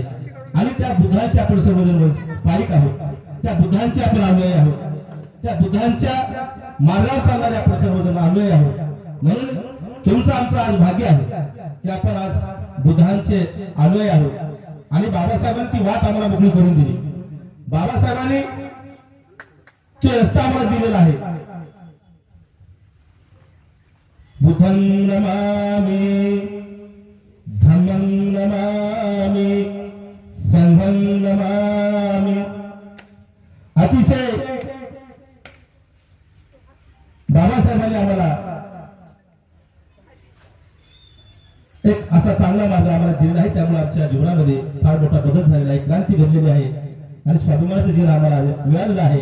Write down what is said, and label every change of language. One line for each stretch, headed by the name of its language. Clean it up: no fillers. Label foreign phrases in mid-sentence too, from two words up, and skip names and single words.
Marathi: आणि त्या बुद्धांचे आपण सर्वजण पाईक आहोत, त्या बुद्धांचे आपण अनुयायी आहोत, त्या बुद्धांच्या मार्गावर चालणारे आपण सर्वजण अनुयायी आहोत. म्हणून तुमचं आमचं आज भाग्य आहे की आपण आज बुद्धांचे अनुयायी आहोत आणि बाबासाहेबांनी ती वाट आम्हाला मोकळी करून दिली. बाबासाहेबांनी तो रस्ता आम्हाला दिलेला आहे.
Pali: बुद्धं नमामि, धम्मं नमामि, संघं नमामि.
Marathi: अतिशय बाबासाहेबांनी आम्हाला एक असा चांगला मार्ग आम्हाला दिलेला आहे. त्यामुळे आमच्या जीवनामध्ये फार मोठा बदल झालेला आहे, क्रांती घडलेली आहे आणि स्वाभिमानाचं जीवन आम्हाला मिळालेलं आहे.